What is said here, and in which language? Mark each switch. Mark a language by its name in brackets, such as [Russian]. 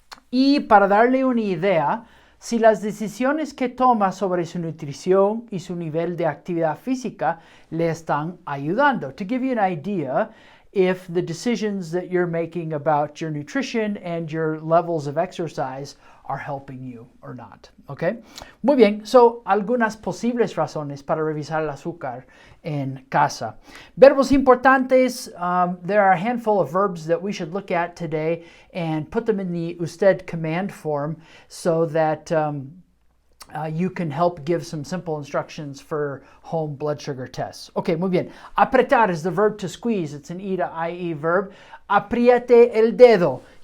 [Spanish] Y para darle una idea, si las decisiones que toma sobre su nutrición y su nivel de actividad física le están ayudando. [English] To give you an idea if the decisions that you're making about your nutrition and your levels of exercise are helping you or not. [Spanish] Okay? Muy bien. So, algunas posibles razones para revisar el azúcar en casa. Verbos importantes. [English] There are a handful of verbs that we should look at today and put them in the usted command form so that you can help give some simple instructions for home blood sugar tests. Okay, [Spanish] muy bien. [English] Apretar is the verb to squeeze. It's an E to IE verb. [Spanish] Apriete el dedo.